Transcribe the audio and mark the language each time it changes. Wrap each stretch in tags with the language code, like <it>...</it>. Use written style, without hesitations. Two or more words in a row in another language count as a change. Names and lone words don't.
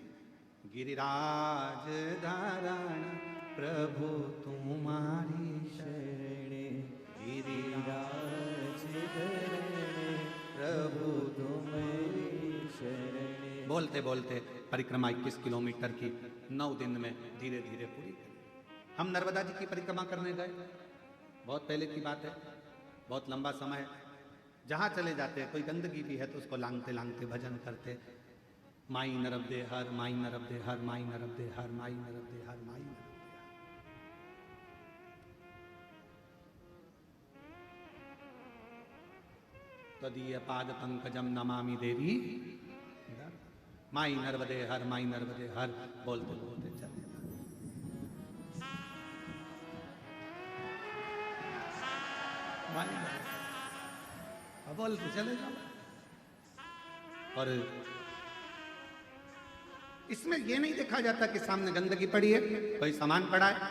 <hi>गिरिराज धारण प्रभु तुम्हारी शरणे, गिरिराज धरण प्रभु तुम्हारी शरणे। बोलते बोलते परिक्रमा 21 किलोमीटर की 9 दिन में धीरे धीरे पूरी करी। हम नर्मदा जी की परिक्रमा करने गए, बहुत पहले की बात है, बहुत लंबा समय। जहाँ चले जाते कोई गंदगी भी है तो उसको लांगते लांगते भजन करते, माई नरब दे हर, माई नरब दे हर, माई नरब दे हर, माई नरब दे हर, माई नरब दे हर।</hi> <sa>तदीय पाद पंकजम नमामि देवी,</sa> <hi>माई नर्मदे हर, माई नर्मदे हर, बोलते बोलते चले। बोलते चले जाओ। और इसमें यह नहीं देखा जाता कि सामने गंदगी पड़ी है, कोई सामान पड़ा है।</hi>